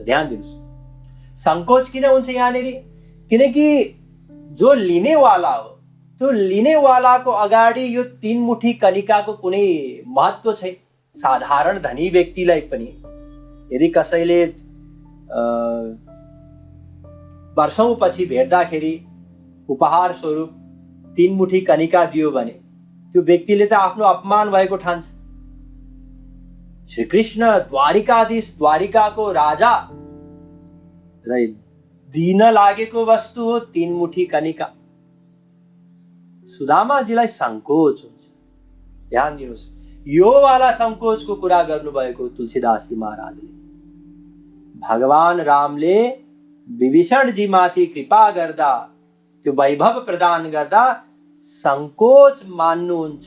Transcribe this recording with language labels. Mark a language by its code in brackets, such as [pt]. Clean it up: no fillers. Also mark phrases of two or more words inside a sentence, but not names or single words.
[ne] ध्यान दिनुहोस्, संकोच किन हुन्छ यहाँनिर? किनकि जो लिनेवाला हो, त्यो लिनेवालाको अगाडि यो 3 मुठी कनिकाको कुनै महत्त्व छैन। साधारण धनी व्यक्तिलाई पनि यदि कसैले वर्षौं पछि भेट्दाखेरि उपहार स्वरूप 3 मुठी कनिका दियो भने त्यो व्यक्तिले त आफ्नो अपमान भएको ठान्छ। श्री कृष्ण द्वारिकाधीश, द्वारिकाको राजा र दिन लागेको वस्तु हो 3 मुठी कनिका। सुदामाजीलाई संकोच हुन्छ। ध्यान दिनुहोस्, यो वाला संकोचको कुरा गर्नुभएको तुलसीदासजी महाराजले। भगवान रामले विभीषणजी माथि कृपा गर्दा, त्यो वैभव प्रदान गर्दा संकोच मान्नुहुन्छ।